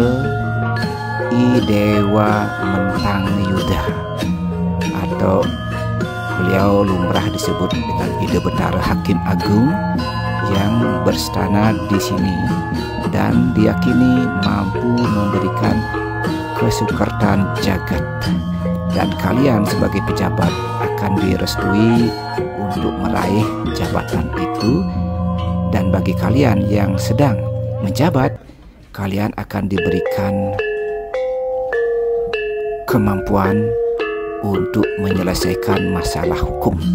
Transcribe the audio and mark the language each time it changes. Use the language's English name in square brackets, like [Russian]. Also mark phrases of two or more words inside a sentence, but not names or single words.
[Indonesian] I Dewa Mentang Yuda, atau beliau lumrah disebut dengan Ida Betara Hakim Agung, yang berstana di sini dan diyakini mampu memberikan [Balinese] kesukertan jagat, [Indonesian] dan kalian sebagai pejabat akan direstui untuk meraih jabatan itu. Dan bagi kalian yang sedang menjabat, kalian akan diberikan kemampuan untuk menyelesaikan masalah hukum.